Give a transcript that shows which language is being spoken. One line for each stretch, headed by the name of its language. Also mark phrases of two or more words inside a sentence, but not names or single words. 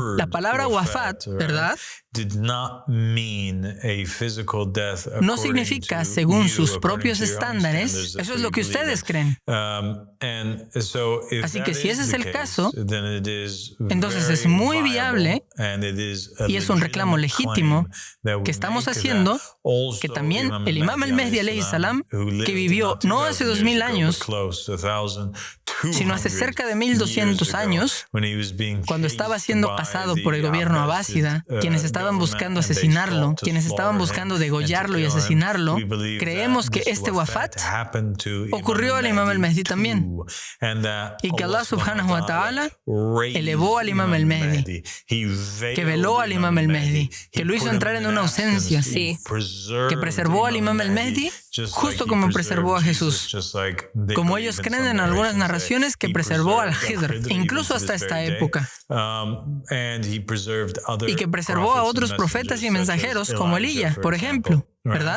Spanish: La palabra wafat, ¿verdad?, no significa según sus propios estándares. Eso es lo que ustedes creen. Así que si ese es el caso, entonces es muy viable y es un reclamo legítimo que estamos haciendo que también el Imam al-Mahdi
Arabic: عليه السلام,
Spanish: que vivió no hace 2000 años, sino hace cerca de 1200 años, cuando estaba siendo cazado por el gobierno abásida, quienes estaban buscando asesinarlo, quienes estaban buscando degollarlo y asesinarlo, creemos que este wafat ocurrió al Imam al-Mahdi también, y que Allah
Arabic: سبحانه وتعالى
Spanish: elevó al Imam al-Mahdi, que veló al Imam al-Mahdi, que lo hizo entrar en una ausencia, Sí. que preservó al Imam al-Mahdi justo como preservó a Jesús, como ellos creen en algunas narraciones que preservó al Hidr, incluso hasta esta época, y que preservó a otros profetas y mensajeros como Elías, por ejemplo, ¿verdad?